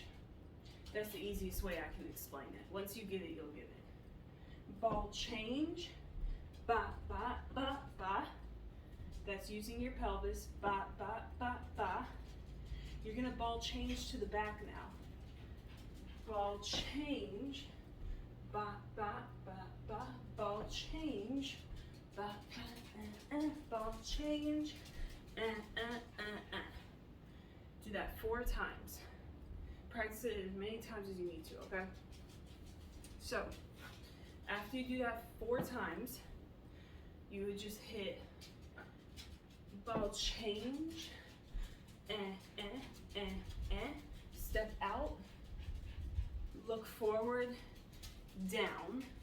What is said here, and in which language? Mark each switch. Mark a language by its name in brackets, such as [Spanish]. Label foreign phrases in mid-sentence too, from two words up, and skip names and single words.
[English] That's the easiest way I can explain it. Once you get it, you'll get it. Ball change, ba, ba, ba, ba. That's using your pelvis, ba, ba, ba, ba. You're gonna ball change to the back now. Ball change, ba, ba, ba, ba. Ball change, ba, ba, ball change, Do that 4 times. Practice it as many times as you need to, okay? So, after you do that 4 times, you would just hit ball change, step out, look forward, down.